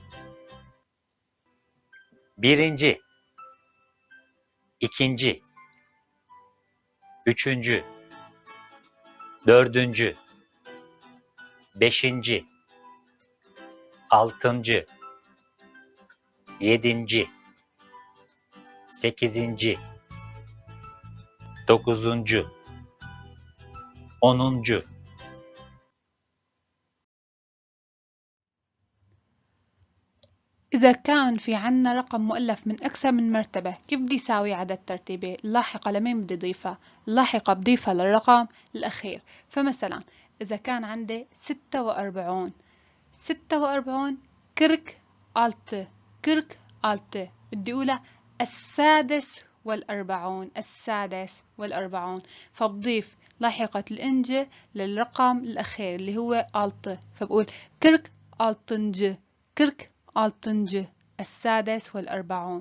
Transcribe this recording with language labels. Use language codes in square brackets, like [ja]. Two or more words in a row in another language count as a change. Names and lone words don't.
[tr] Birinci, ikinci, üçüncü, dördüncü, beşinci, altıncı, yedinci, sekizinci, dokuzuncu, onuncu. [ar] إذا كان في عنا رقم مؤلف من أكثر من مرتبة كيف بدي يساوي عدد ترتيبي؟ اللاحقة لمين بدي أضيفها؟ اللاحقة بضيفها للرقم الأخير. فمثلا إذا كان عندي 46 [tr] kırk altı kırk altı [ar] بدي أقولها السادس والأربعون فبضيف لاحقة الإنجة للرقم الأخير اللي هو ألت فبقول [tr] kırk altıncı kırk altıncı [ar] السادس والأربعون.